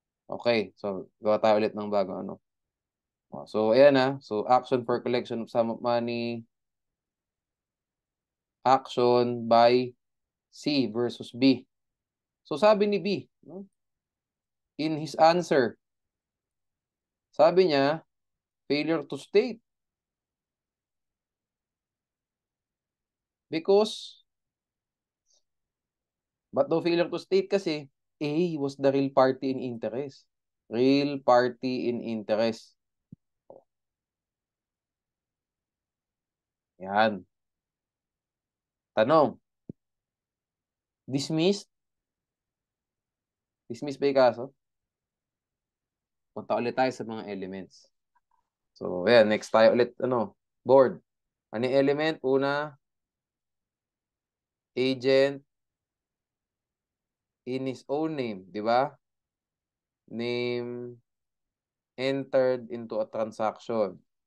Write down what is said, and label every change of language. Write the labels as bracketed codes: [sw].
[tl] Okay, so gawa tayo ulit ng bago ano. So, ayan na. [en] So, action for collection of sum of money. Action by C versus B. [tl] So, sabi ni B, no? [en] In his answer, [tl] sabi niya, failure to state. [en] Because, but no failure to state kasi A was the real party in interest. Real party in interest. [tl] Yan. Tanong. Dismissed? Dismissed ba yung kaso? Punta ulit tayo sa mga elements. So, ayan. Next tayo ulit. Board. Ano yung element? Una, agent in his own name. Di ba? [en] Name entered into a transaction.